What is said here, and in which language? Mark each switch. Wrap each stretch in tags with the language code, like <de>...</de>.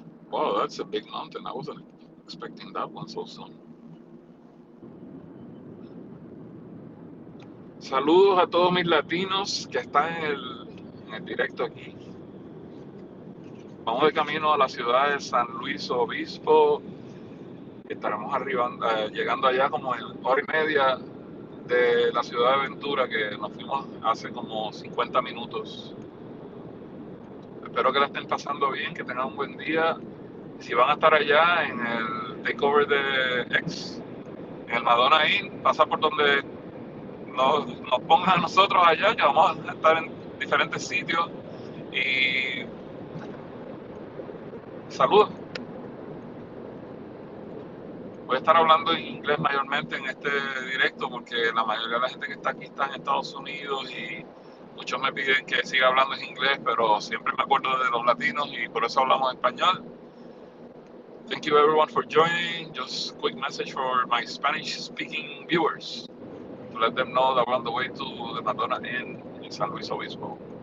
<en>Wow, that's a big mountain. I wasn't expecting that one so soon.</en> <es>Saludos a todos mis latinos que están en el directo aquí. Vamos de camino a la ciudad de San Luis Obispo. Estaremos arribando, llegando allá como en hora y media de la ciudad de Ventura, que nos fuimos hace como 50 minutos. Espero que la estén pasando bien, que tengan un buen día. Si van a estar allá en el takeover de X, en el Madonna Inn, pasa por donde nos pongan a nosotros allá, que vamos a estar en diferentes sitios. Y saludos. Voy a estar hablando en inglés mayormente en este directo porque la mayoría de la gente que está aquí está en Estados Unidos y muchos me piden que siga hablando en inglés, pero siempre me acuerdo de los latinos y por eso hablamos español.</es> <en>Thank you everyone for joining. Just a quick message for my Spanish speaking viewers to let them know that we're on the way to the Madonna Inn in San Luis Obispo.</en>